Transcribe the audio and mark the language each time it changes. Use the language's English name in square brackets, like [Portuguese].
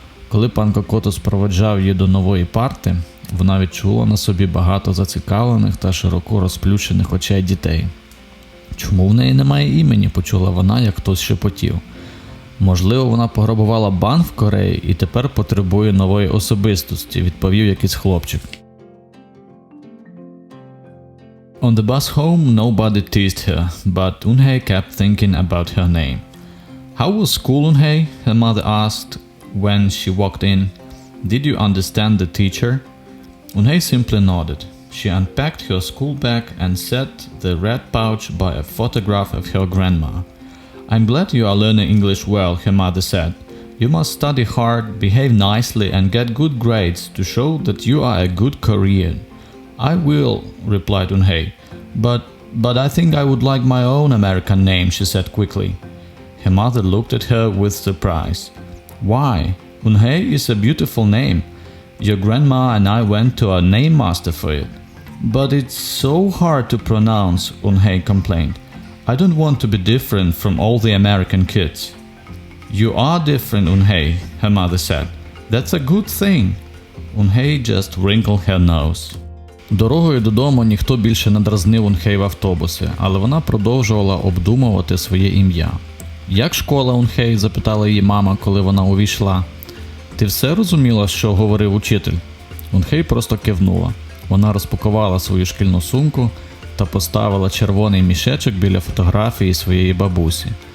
[Ukrainian] Коли пан Кокотос проводжав її до нової парти, вона відчула на собі багато зацікавлених та широко розплющених очей дітей. «Чому в неї немає імені?» – почула вона, як хтось шепотів. «Можливо, вона пограбувала банк в Кореї і тепер потребує нової особистості», – відповів якийсь хлопчик. [English] On the bus home, nobody teased her, but Eun-hye kept thinking about her name. How was school, Eun-hye? Her mother asked when she walked in. Did you understand the teacher? Eun-hye simply nodded. She unpacked her school bag and set the red pouch by a photograph of her grandma. I'm glad you are learning English well, her mother said. You must study hard, behave nicely and get good grades to show that you are a good Korean. I will, replied Eun-hye. But I think I would like my own American name, she said quickly. Her mother looked at her with surprise. Why? Eun-hye is a beautiful name. Your grandma and I went to a name master for it. But it's so hard to pronounce, Eun-hye complained. I don't want to be different from all the American kids. You are different, Eun-hye, her mother said. That's a good thing. Eun-hye just wrinkled her nose. [Ukrainian] Дорогою додому ніхто більше не дразнив Eun-hye в автобусі, але вона продовжувала обдумувати своє ім'я. «Як школа, Eun-hye?» – запитала її мама, коли вона увійшла. «Ти все розуміла, що говорив учитель?» Eun-hye просто кивнула. Вона розпакувала свою шкільну сумку та поставила червоний мішечок біля фотографії своєї бабусі.